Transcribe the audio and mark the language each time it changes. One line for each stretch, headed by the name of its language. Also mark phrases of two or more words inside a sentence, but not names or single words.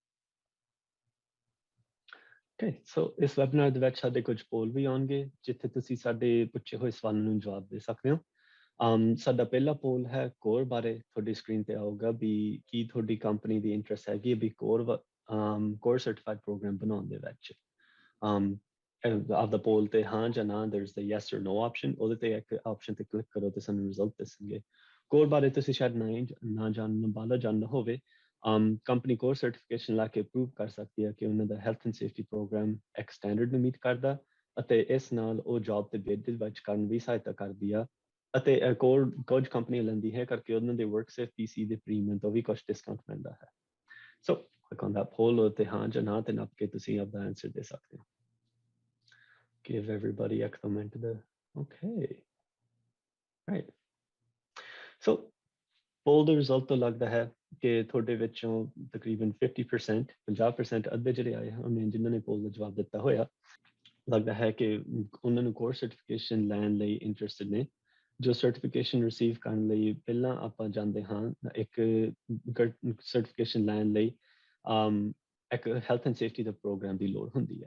English: Okay, so
Punjabi: ਇਸ ਵੈਬਿਨਾਰ ਦੇ ਵਿੱਚ ਸਾਡੇ ਕੁਝ ਪੋਲ ਵੀ ਆਉਣਗੇ ਜਿੱਥੇ ਤੁਸੀਂ ਸਾਡੇ ਪੁੱਛੇ ਹੋਏ ਸਵਾਲਾਂ ਨੂੰ ਜਵਾਬ ਦੇ ਸਕਦੇ ਹੋ। ਸਾਡਾ ਪਹਿਲਾ ਪੋਲ ਹੈ ਕੋਰ ਬਾਰੇ। ਤੁਹਾਡੀ ਸਕਰੀਨ ਤੇ ਆਊਗਾ ਵੀ ਕੀ ਤੁਹਾਡੀ ਕੰਪਨੀ ਦੀ ਇੰਟਰਸਟ ਹੈਗੀ ਵੀ ਕੋਰ
English: certified program
Punjabi: ਬਣਾਉਣ ਦੇ ਵਿੱਚ। ਆਪਦਾ ਪੋਲ ਤੇ ਹਾਂ ਜਾਂ ਨਾ
English: there's the yes or no option,
Punjabi: ਉਹਦੇ ਤੇ ਇੱਕ ਆਪਸ਼ਨ ਤੇ ਕਲਿੱਕ ਕਰੋ ਤੇ ਸਾਨੂੰ ਰਿਜ਼ਲਟ ਦੱਸਣਗੇ। ਕੋਰ ਬਾਰੇ ਤੁਸੀਂ ਸ਼ਾਇਦ ਨਾ ਜਾਣਨਾ ਹੋਵੇ। ਕੰਪਨੀ ਕੋਰ ਸਰਟੀਫਿਕੇਸ਼ਨ ਲਾ ਕੇ ਪ੍ਰੂਵ ਕਰ ਸਕਦੀ ਹੈ ਕਿ ਉਹਨਾਂ ਦਾ
English: health and safety program
Punjabi: ਇੱਕ ਸਟੈਂਡਰਡ ਨੂੰ ਮੀਟ ਕਰਦਾ ਅਤੇ ਇਸ ਨਾਲ ਉਹ ਜੌਬ ਤੇ ਬਿਡ ਵਿੱਚ ਕਰਨ ਵੀ ਸਹਾਇਤਾ ਕਰਦੀ ਆ ਅਤੇ ਕੁਝ ਕੰਪਨੀਆਂ ਲੈਂਦੀ ਹੈ ਕਰਕੇ ਉਹਨਾਂ ਦੇ ਵਰਕ ਸੇਫ ਪੀਸੀ ਦੇ ਪ੍ਰੀਮੀਅਮ ਤੋਂ ਵੀ ਕੁਝ ਡਿਸਕਾਊਂਟ ਮਿਲਦਾ ਹੈ।
English: So click on that poll
Punjabi: ਤੇ ਹਾਂ ਜਾਂ ਨਾ ਤੇ ਨੱਪ ਕੇ ਤੁਸੀਂ ਆਪਦਾ ਆਨਸਰ ਦੇ ਸਕਦੇ ਹੋ।
English: Give everybody a comment there. Okay. Right.
Punjabi: So poll ਦੇ ਰਿਜ਼ਲਟ ਤੋਂ ਲੱਗਦਾ ਹੈ ਕਿ ਤੁਹਾਡੇ ਵਿੱਚੋਂ ਤਕਰੀਬਨ 50% ਅੱਧੇ ਜਿਹੜੇ ਆਏ ਹਨ ਜਿਨ੍ਹਾਂ ਨੇ ਪੋਲ ਦਾ ਜਵਾਬ ਦਿੱਤਾ ਹੋਇਆ, ਲੱਗਦਾ ਹੈ ਕਿ ਉਹਨਾਂ ਨੂੰ ਕੋਰਸ ਸਰਟੀਫਿਕੇਸ਼ਨ ਲੈਣ ਲਈ ਇੰਟਰਸਟਿਡ ਨੇ। ਜੋ ਸਰਟੀਫਿਕੇਸ਼ਨ ਰਿਸੀਵ ਕਰਨ ਲਈ ਪਹਿਲਾਂ ਆਪਾਂ ਜਾਂਦੇ ਹਾਂ ਇੱਕ ਸਰਟੀਫਿਕੇਸ਼ਨ ਲੈਣ ਲਈ ਇੱਕ
English: health and safety
Punjabi: ਦਾ ਪ੍ਰੋਗਰਾਮ ਦੀ ਲੋੜ ਹੁੰਦੀ ਹੈ।